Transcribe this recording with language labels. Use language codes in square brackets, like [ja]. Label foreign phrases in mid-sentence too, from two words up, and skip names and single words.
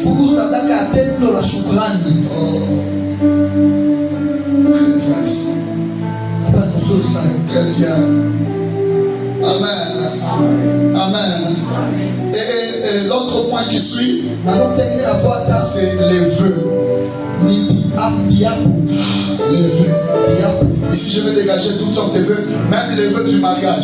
[sw] Kuku sadaka ya tendo la shukrani. [fr] Très bien ici. [sw] Hapa nzuri sana. [fr] Très bien. Amen. Amen. Et l'autre point qui suit, c'est les vœux. Les vœux. Ici, je vais dégager toutes sortes de vœux, même les vœux du mariage.